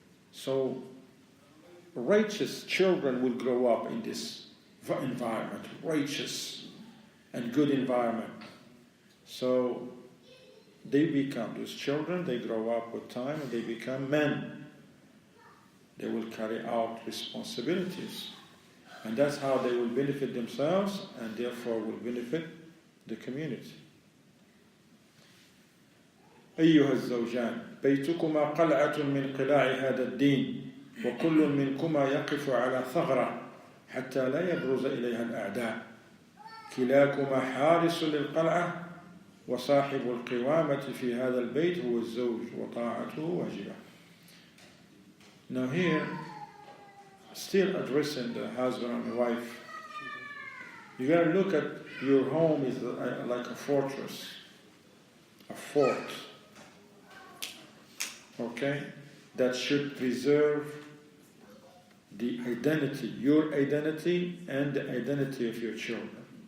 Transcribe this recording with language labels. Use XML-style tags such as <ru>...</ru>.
<en>So righteous children will grow up in this environment, righteous and good environment. So they become, those children, they grow up with time and they become men. They will carry out responsibilities. And that's how they will benefit themselves and therefore will benefit the community.</en> <ar>أيها الزوجان بيتكما قلعة من قلاع هذا الدين وكل منكما يقف على ثغرة حتى لا يبرز إليها الأعداء كلاكما حارس للقلعة وصاحب القوامة في هذا البيت هو الزوج وطاعته واجبة.</ar> <en>Now here, still addressing the husband and wife, you gotta look at your home is like a fortress, a fort, okay, that should preserve the identity, your identity and the identity of your children.</en>